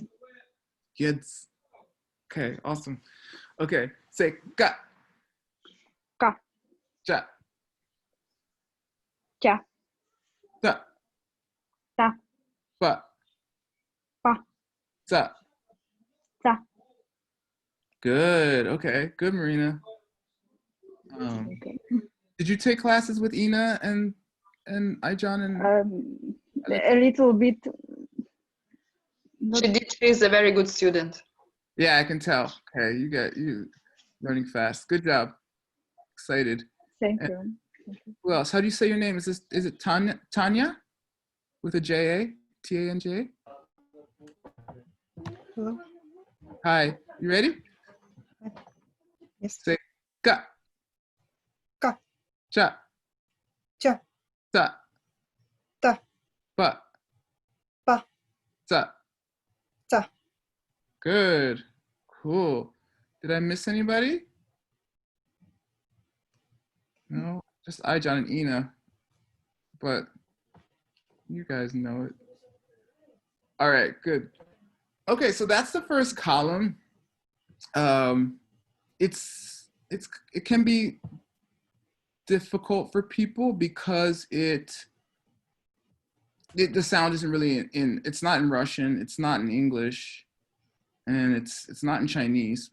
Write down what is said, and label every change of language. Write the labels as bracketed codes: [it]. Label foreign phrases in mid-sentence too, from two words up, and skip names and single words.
[en] Gids. Okay, awesome. Okay, say ka. Ka. Cha. Cha. Ta. Ta. Pa. Pa. Ta. Ta. Good. Okay, good, Marina. Okay. Did you take classes with Ina and Ijan and? A little bit. She did. She's a very good student. Yeah, I can tell. Okay, you learning fast. Good job. Excited. Thank And you. who else? How do you say your name? Is it Tanya? Tanya, with a J-A? T-A-N-J-A? Hello. Hi. You ready? Yes. Say ka. Ka. Cha. Cha. Ta. Ta. Pa. Pa. Ta. Ta. Good. Cool. Did I miss anybody? No, just Ijan and Ina. But you guys know it. All right, good. Okay, so that's the first column. It can be difficult for people because the sound isn't really it's not in Russian, it's not in English, and it's not in Chinese.